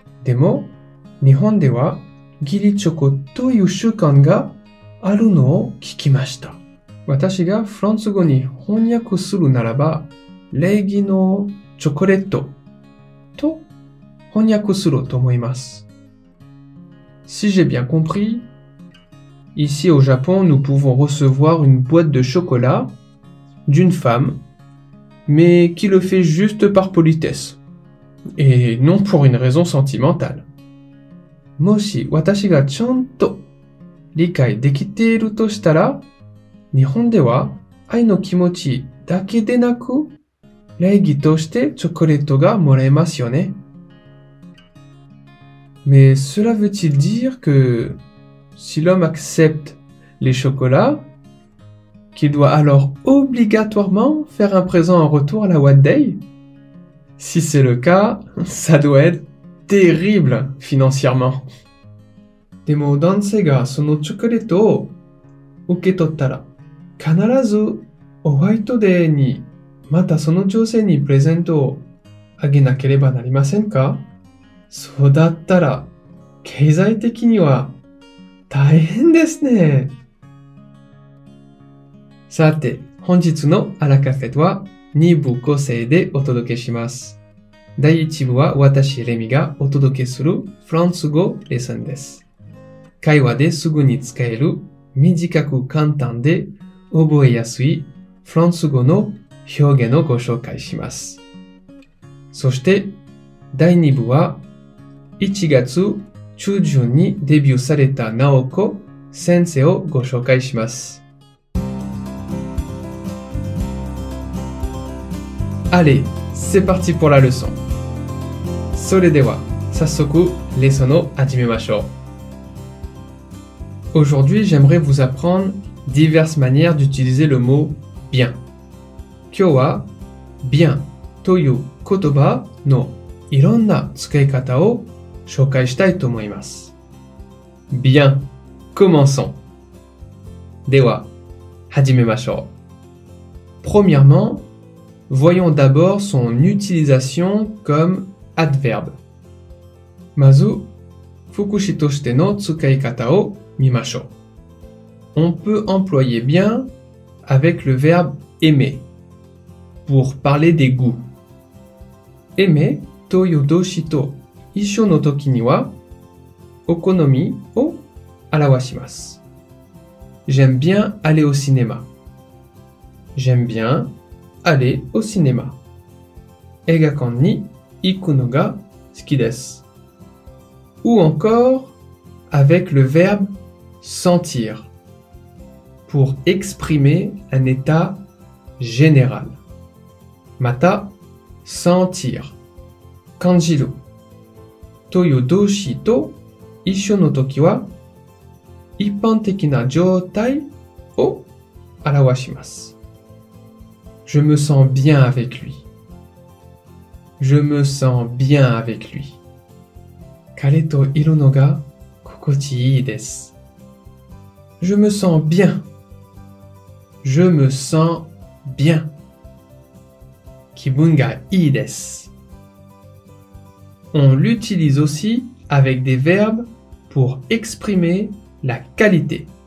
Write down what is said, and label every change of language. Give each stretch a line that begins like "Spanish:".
Japanese: Demo, Nihon de wa, giri choco toいう習慣があるのを聞きました。私がフランス語に翻訳するならば、礼儀のチョコレートと翻訳すると思います。
French: Si j'ai bien compris, ici au Japon, nous pouvons recevoir une boîte de chocolat d'une femme, mais qui le fait juste par politesse, et non pour une raison sentimentale.
Japanese: もし私がちゃんと理解できているとしたら、日本では愛の気持ちだけでなく、礼儀としてチョコレートがもらえますよね。
French: Mais cela veut-il dire que si l'homme accepte les chocolats, qu'il doit alors obligatoirement faire un présent en retour à la What Day? Si c'est le cas, ça doit être terrible financièrement.
Japanese: でも男性がそのチョコレートを受け取ったら、必ずホワイトデーにまたその女性にプレゼントをあげなければなりませんか？そうだったら経済的には大変ですね。さて、本日のアラカフェとは2部構成でお届けします。第1部は私レミがお届けするフランス語レッスンです。会話ですぐに使える短く簡単で覚えやすいフランス語の表現をご紹介します。そして第2部は1月中旬にデビューされたナオコ先生をご紹介します。
French: Allez, c'est parti pour la leçon.
Japanese: それでは早速レッスンを始めましょう。
French: Aujourd'hui, j'aimerais vous apprendre diverses manières d'utiliser le mot bien.
Japanese: 今日はbienという言葉のいろんな使い方を紹介したいと思います。
French: Bien, commençons.
Japanese: では始めましょう。
French: Premièrement, voyons d'abord son utilisation comme adverbe.
Japanese: まず、副詞としての使い方を見ましょう。
French: On peut employer bien avec le verbe aimer pour parler des goûts.
Japanese: aimer という動詞と一緒の時には、お好みを表します。
French: J'aime bien aller au cinéma. J'aime bien aller au cinéma.
Japanese: 映画館に行くのが好きです。
French: Ou encore avec le verbe sentir pour exprimer un état général.
Japanese: また、sentir 感じるという動詞と一緒の時は一般的な状態を表します。
French: Je me sens bien avec lui. Je me sens bien avec lui.
Japanese: 彼といるのが心地いいです。
French: Je me sens bien. Je me sens bien.
Japanese: Kibun ga ii desu.
French: On l'utilise aussi avec des verbes pour exprimer la qualité.